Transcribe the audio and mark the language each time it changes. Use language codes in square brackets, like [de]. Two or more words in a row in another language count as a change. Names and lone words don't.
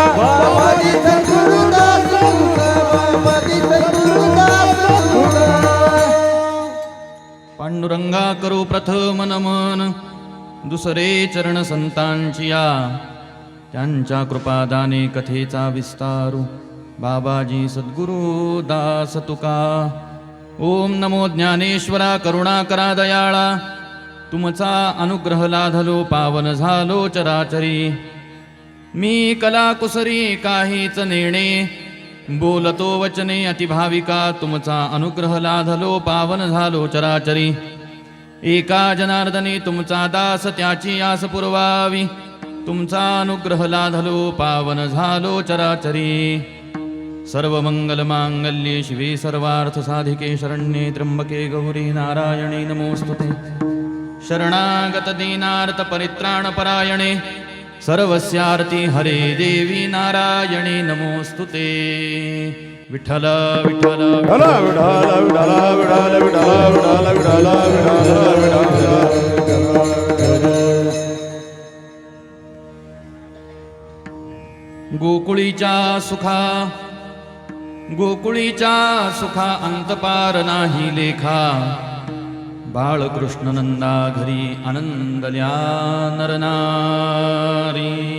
[mr] बाबाजी सद्गुरुदास तुका, बाबाजी सद्गुरुदास तुका. पांडुरंगा करू प्रथम नमन, दुसरे चरण संतांचिया, त्यांच्या कृपादाने कथेचा विस्तारू. बाबाजी सद्गुरु दास तुका. ओम नमो ज्ञानेश्वरा करुणाकरा दयाळा, तुमचा अनुग्रह लाधलो पावन झालो चराचरी. मी कलाकुसरी काहीच नेणे, बोलतो वचने अतिभाविका, तुमचा अनुग्रह लाधलो पावन झालो चराचरी. एका जनार्दनी तुमचा दास त्याची आस पुरवावी, तुमचा अनुग्रह लाधलो पावन झालो चराचरी. [sa] सर्व मंगल मांगल्ये शिवे सर्वार्थ साधिके शरण्ये त्र्यंबके गौरी नारायणी नमोस्तुते. शरणागत दीनार्थ परित्राण परायणे, सर्वस्यार्ती हरे देवी नारायणी नमोस्तुते. [mr] विठ्ठल विठ्ठल विठ्ठल विठ्ठल विठ्ठल विठ्ठल विठ्ठल विठ्ठल. गोकुळीच्या सुखा, गोकुळीच्या सुखा अंतपार नाही लेखा, बाळकृष्ण नंदा घरी आनंदल्या नरनारी.